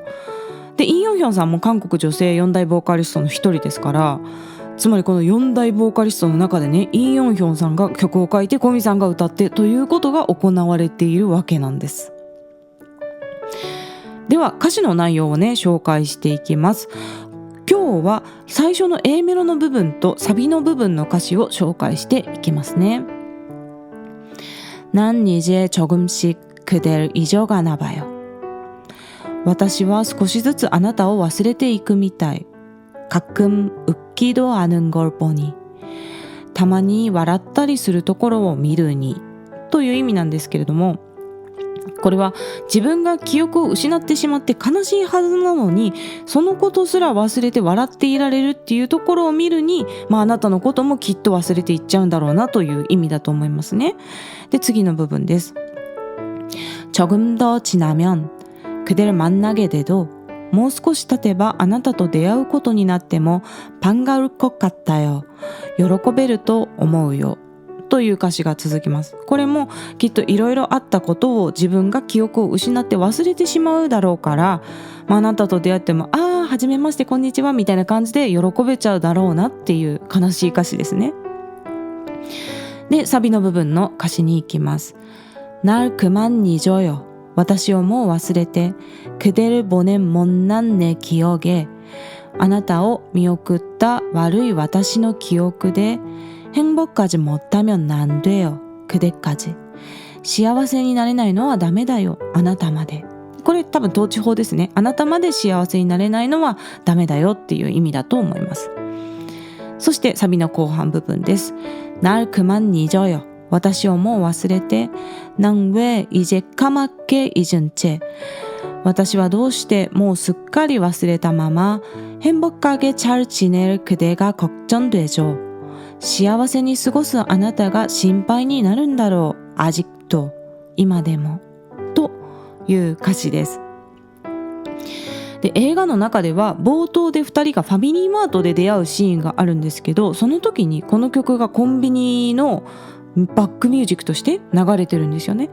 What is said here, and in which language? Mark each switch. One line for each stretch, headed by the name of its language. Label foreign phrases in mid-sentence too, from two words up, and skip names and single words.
Japanese: でイ・ヨンヒョンさんも韓国女性4大ボーカリストの一人ですから、つまりこの4大ボーカリストの中でね、イ・ヨンヒョンさんが曲を書いてコミさんが歌ってということが行われているわけなんです。では歌詞の内容をね紹介していきます。今日は最初の A メロの部分とサビの部分の歌詞を紹介していきますね。
Korean: 난 이제 조금씩 그댈 잊어가나 봐요。
Japanese: 私は少しずつあなたを忘れていくみたい。
Korean: 가끔 웃기도 않은 걸 보니、
Japanese: たまに笑ったりするところを見るにという意味なんですけれども、これは自分が記憶を失ってしまって悲しいはずなのに、そのことすら忘れて笑っていられるっていうところを見るに、あなたのこともきっと忘れていっちゃうんだろうなという意味だと思いますね。で次の部分です。
Korean: 조금 더 지나면 그댈 만나게 돼도、
Japanese: もう少し経てばあなたと出会うことになっても
Korean: 반가울 것 같아요。
Japanese: 喜べると思うよという歌詞が続きます。これもきっといろいろあったことを自分が記憶を失って忘れてしまうだろうから、あなたと出会ってもはじめましてこんにちはみたいな感じで喜べちゃうだろうなっていう悲しい歌詞ですね。でサビの部分の歌詞に行きます。
Korean: 날 그만 잊어요、
Japanese: 私をもう忘れて、
Korean: 그대를 보낸 못난 내 기억에、
Japanese: あなたを見送った悪い私の記憶で、
Korean: 행복하지 못하면 안 돼요、그대까지。
Japanese: 幸せになれないのはダメだよ、あなたまで。これ多分統治法ですね。あなたまで幸せになれないのはダメだよっていう意味だと思います。そしてサビの後半部分です。
Korean: 날 그만 잊어요、
Japanese: 私をもう忘れて、
Korean: 난 왜 이제 까맣게 잊은 채、
Japanese: 私はどうしてもうすっかり忘れたまま、
Korean: 행복하게 잘 지낼 그대가 걱정되죠、
Japanese: 幸せに過ごすあなたが心配になるんだろう、아직도、今でもという歌詞です。で映画の中では冒頭で2人がファミリーマートで出会うシーンがあるんですけど、その時にこの曲がコンビニのバックミュージックとして流れてるんですよね。